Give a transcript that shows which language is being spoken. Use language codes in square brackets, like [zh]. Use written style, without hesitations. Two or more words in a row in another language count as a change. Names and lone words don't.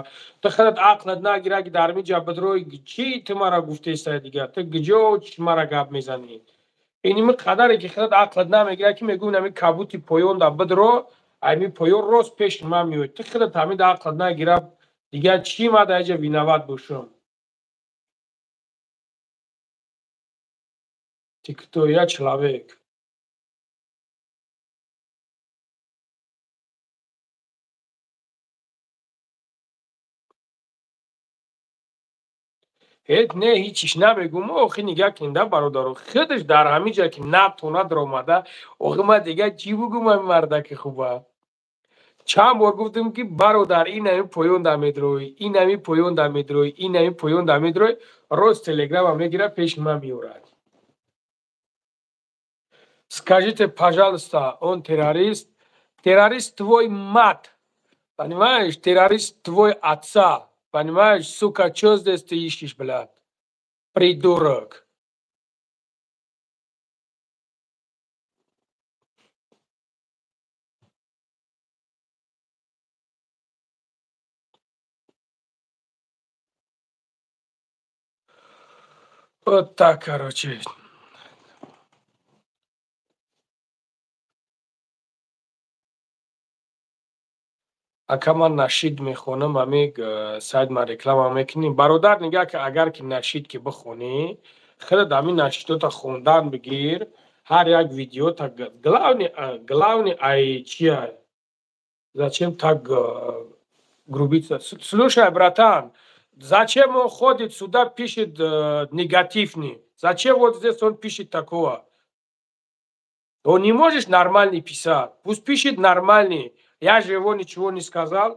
[tg] Ту худат ақлат нагира ки дар миҷа бидрои чӣ ту мара гуфтеста дига. Ту гиҷо чӣ мара гап мезанӣ. Иними қадаре ки худат ақлат намегира ки мегӯям ами кабути поён да бидро, ами поён рост пеши ман меояд. Ту худат ҳамин ақлат нагира дига чӣ ма даиҷа виноват бошам. [ru] Ты кто? Я человек. [tg] Не ҳичиш намегум. охи нигаҳ кинда бародаро. Худаш дар ҳамин ҷа ки натонад ромада. охи ман дига чӣ бугум ами мардаки хуба. Чанд бор гуфтам ки бародар ин ами поён да медроӣ, ин ами поён да медроӣ, ин ами поён да медроӣ. Рост телеграма мегира пеши ман меорад. [ru] Скажите, пожалуйста, он террорист? Террорист твой мат. Понимаешь? Террорист твой отца. Понимаешь, сука, что здесь ты ищешь, блядь? Придурок. Вот так, короче. [tg] Акама нашид мехонам, ами сайт ма реклама мекуним. Бародар нигah ки агар ки нашид ки бихонӣ, хеле ами нашидота хондан бигир, ҳар як видеота главный ай чия? [ru] Зачем так грубиться? Слушай, братан, зачем он ходит сюда, пишет негативный? Зачем вот здесь он пишет такого? Он не можешь нормальный писать. Пусть пишет нормальный. Я же его ничего не сказал.